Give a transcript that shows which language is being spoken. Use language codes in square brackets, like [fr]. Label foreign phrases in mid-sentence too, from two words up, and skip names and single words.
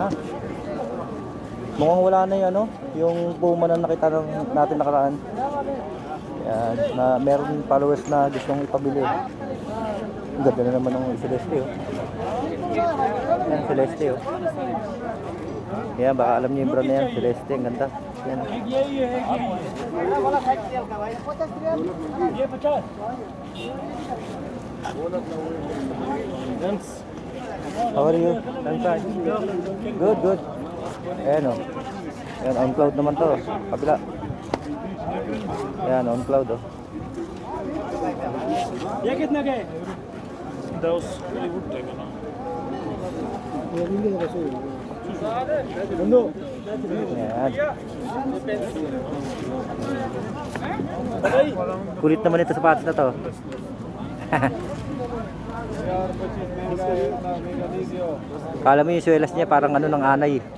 [tl] Mukhang wala na yung ano, yung Puma na nakita natin nakaraan. Yan, na meron followers na gustong ipabili. Ang ganda na naman ng Celeste oh. Yan, Celeste oh. Yan, baka alam niyo yung brand na yan, Celeste, ang ganda. Yan. [en] How are you? I'm fine. Good, good. [tl] Ayan oh. Ayan, on cloud naman to. Kabila. Ayan, on cloud oh. [hi] ये कितना का है? 10 बॉलीवुड टाइप है ना। [tl] Ayan. Kulit naman ito sapatos na to. Kala mo yung swelas niya parang ano ng anay.